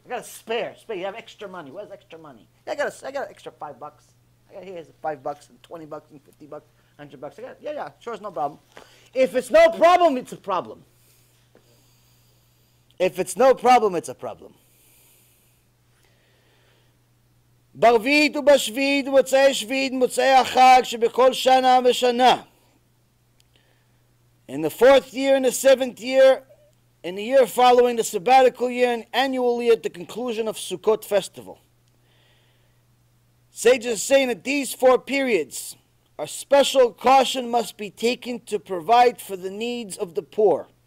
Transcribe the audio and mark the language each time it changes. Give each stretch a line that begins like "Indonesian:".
English: I got a spare. You have extra money. Where's extra money? Yeah, I got an extra $5. I got here's $5 and $20 and $50, $100. Yeah, sure, it's no problem. If it's no problem, it's a problem. If it's no problem, it's a problem.
Hebrew: ברביעית ובשביעית ובמוצאי שביעית ובמוצאי החג שבכל שנה ושנה.
English: In the 4th year and the 7th year, in the year following the sabbatical year, and annually at the conclusion of Sukkot festival. Sages saying that these 4 periods are special caution must be taken to provide for the needs of the poor.